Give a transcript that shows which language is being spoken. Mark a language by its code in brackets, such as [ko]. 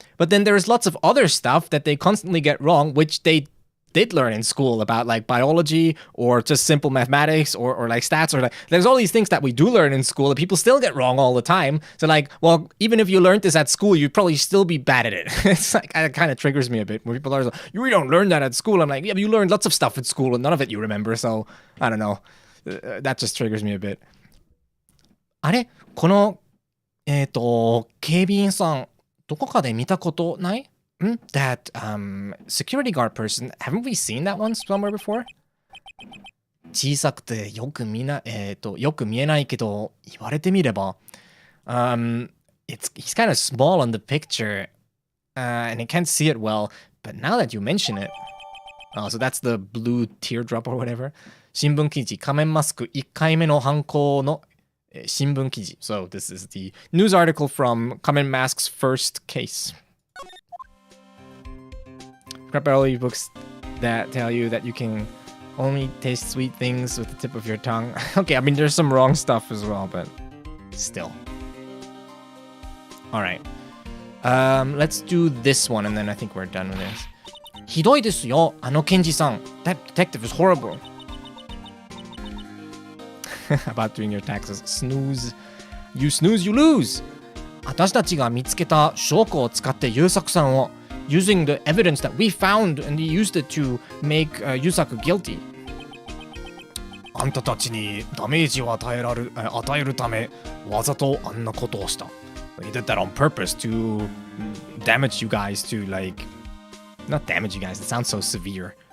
[en] But then there's lots of other stuff that they constantly get wrong, which they did learn in school about like biology or just simple mathematics or like stats or like there's all these things that we do learn in school that people still get wrong all the time. So like, well, even if you learned this at school, you'd probably still be bad at it. It's like, it kind of triggers me a bit when people are like, you don't learn that at school. I'm like, yeah, but you learned lots of stuff at school and none of it you remember. So I don't know. That just triggers me a bit. [ja] あれこの警備員さんどこかで見たことない? [en] That security guard person, haven't we seen that one somewhere before? [ja] 小さくてよく見えないけど言われてみれば [en] he's kind of small on the picture and I can't see it well, but now that you mention it, oh, so that's the blue teardrop or whatever. [ja] 新聞記事仮面マスク1回目の犯行の新聞記事. [en] So this is the news article from Kamen Mask's first case. Grab all your books that tell you that you can only taste sweet things with the tip of your tongue. Okay, I mean, there's some wrong stuff as well, but still. All right. Let's do this one, and then I think we're done with this. [ja] ひどいですよ、あの検事さん. [en] That detective is horrible. about doing your taxes. Snooze. You snooze, you lose. [ja] 私たちが見つけた証拠を使って優作さんを [en] using the evidence that we found and he used it to make Yusaku guilty. [ja] あんたたちにダメージを与えるためわざとあんなことをした。 [en] He did that on purpose to damage you guys to like not damage you guys. It sounds so severe.